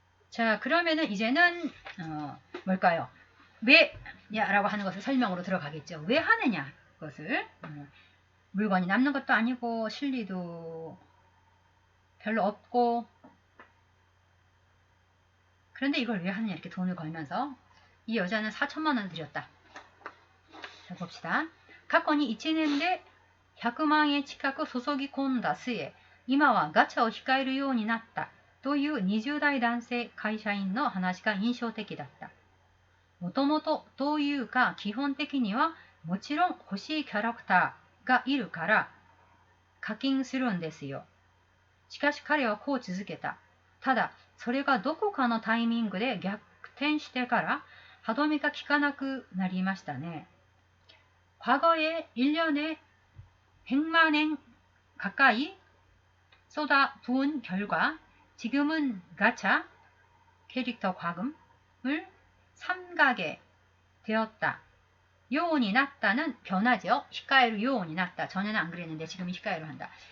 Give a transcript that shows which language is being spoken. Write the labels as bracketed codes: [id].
[ko] 자 그러면은 이제는 뭘까요? 왜 라고 하는 것을 설명으로 들어가겠죠. 왜 하느냐 그것을 물건이 남는 것도 아니고 실리도 별로 없고 그런데 이걸 왜 하느냐 이렇게 돈을 걸면서 이 여자는 4천만 원 들였다. 자 봅시다. [ja] 過去に1年で100万円近く注ぎ込んだ末今はガチャを控えるようになったという20代男性会社員の話が印象的だった。もともとというか基本的にはもちろん欲しいキャラクターがいるから課金するんですよ。しかし彼はこう続けた。ただそれがどこかのタイミングで逆転してから歯止めが効かなくなりましたね。 [ko] 과거에 1년에 100만 엔 가까이 쏟아부은 결과 지금은 가차 캐릭터 과금을 삼가게 되었다. 요온이 났다는 변화죠. 히카에루 요온이 났다. 전에는 안 그랬는데 지금은 히카에루 한다.